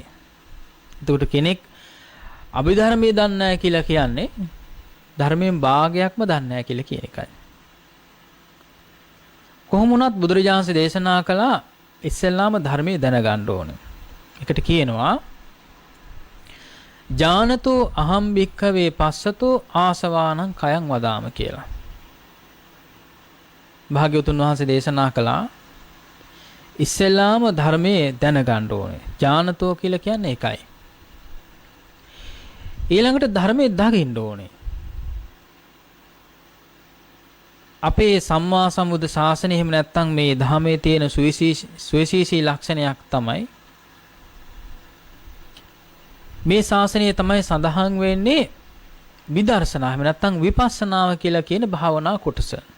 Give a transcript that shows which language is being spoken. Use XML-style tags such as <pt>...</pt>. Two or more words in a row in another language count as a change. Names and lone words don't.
<si>එතකොට කෙනෙක් අභිධර්මයේ දන්නේ නැහැ කියලා කියන්නේ ධර්මයෙන් භාගයක්ම දන්නේ නැහැ කියලා කියන එකයි. කොහොම වුණත් බුදුරජාණන්සේ දේශනා කළා ඉස්සෙල්ලාම ධර්මයේ දැනගන්න ඕනේ. ඒකට කියනවා</si> <pi>ඥානතෝ අහම් භික්ඛවේ පස්සතෝ ආසවානං කයං වදාම</pi> <si>කියලා. භාග්‍යවතුන් වහන්සේ දේශනා කළා ඉස්සෙල්ලාම ධර්මයේ දැනගන්න ඕනේ. ඥානතෝ කියලා කියන්නේ ඒකයි. ඊළඟට ධර්මයේ දකින්න ඕනේ. අපේ සම්මා සම්බුද්ධ ශාසනය එහෙම නැත්නම් මේ ධර්මයේ තියෙන සුවිශේෂී ලක්ෂණයක් තමයි මේ ශාසනය තමයි සඳහන් වෙන්නේ විදර්ශනා එහෙම නැත්නම් විපස්සනාව කියලා කියන භාවනා කොටස.</si>